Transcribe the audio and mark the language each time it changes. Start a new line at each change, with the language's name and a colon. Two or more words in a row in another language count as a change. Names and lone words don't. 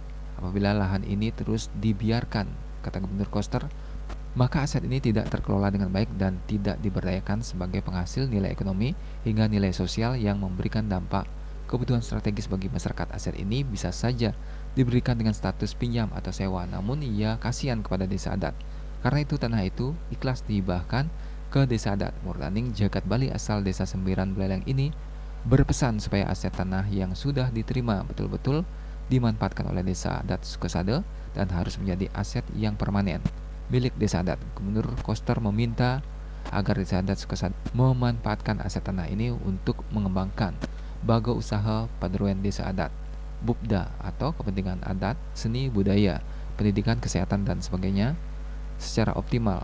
Indonesian: Apabila lahan ini terus dibiarkan, kata Gubernur Koster, maka aset ini tidak terkelola dengan baik dan tidak diberdayakan sebagai penghasil nilai ekonomi hingga nilai sosial yang memberikan dampak kebutuhan strategis bagi masyarakat. Aset ini bisa saja diberikan dengan status pinjam atau sewa, namun ia kasihan kepada desa adat. Karena itu tanah itu ikhlas dihibahkan ke Desa Adat. Murdaning Jagat Bali asal Desa Sembiran Buleleng ini berpesan supaya aset tanah yang sudah diterima betul-betul dimanfaatkan oleh Desa Adat Sukesada dan harus menjadi aset yang permanen milik Desa Adat. Gubernur Koster meminta agar Desa Adat Sukesada memanfaatkan aset tanah ini untuk mengembangkan baga usaha Paderuan Desa Adat, Bupda atau kepentingan adat, seni, budaya, pendidikan, kesehatan, dan sebagainya secara optimal.